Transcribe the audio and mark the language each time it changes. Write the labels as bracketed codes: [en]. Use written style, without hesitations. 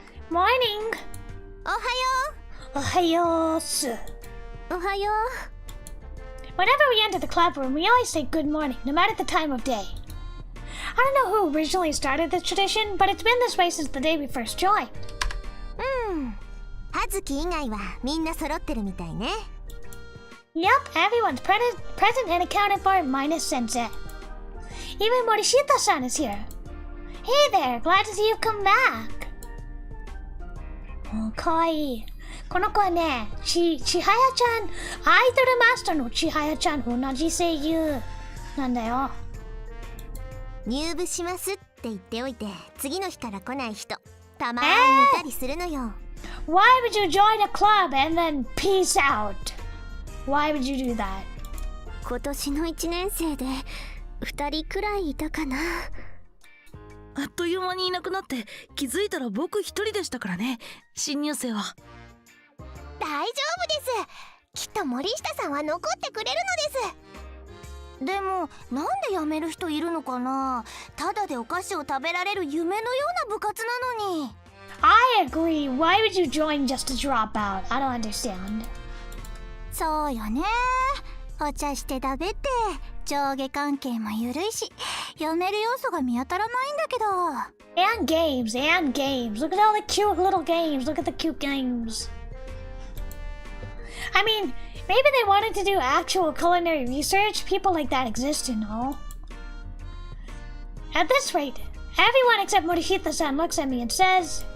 [en] Morning! [ja] Ohayo-su. Ohayo. [en] Whenever we enter the club room, we always say good morning, no matter the time of day. I don't know who originally started this tradition, but it's been this way since the day we first joined. [ja] Hazuki 以外はみんな揃ってるみたいね。 [en] Yep, everyone's present and accounted for minus Sensei. Even Morishita-san is here. Hey there, glad to see you've come back. Oh, kawaii. [ja] この子はね、千早ちゃん、アイドルマスターの千早ちゃん、同じ声優なんだよ。入部しますって言っておいて、次の日から来ない人、たまにいたりするのよ。 [en] Why would you join a club and then peace out? Why would you do that? [ja] 今年の1年生で2人くらいいたかな。あっという間にいなくなって気づいたら僕一人でしたからね、新入生は。大丈夫です。きっと森下さんは残ってくれるのです。でもなんで辞める人いるのかな。ただでお菓子を食べられる夢のような部活なのに。 [en] I agree. Why would you join just to drop out? I don't understand. [ja] そうよね。お茶して食べて上下関係も緩いし、読める要素が見当たらないんだけど。 [en] And games. Look at all the cute little games. Look at the cute games. I mean, maybe they wanted to do actual culinary research. People like that exist, you know. At this rate, everyone except Morishita-san looks at me and says,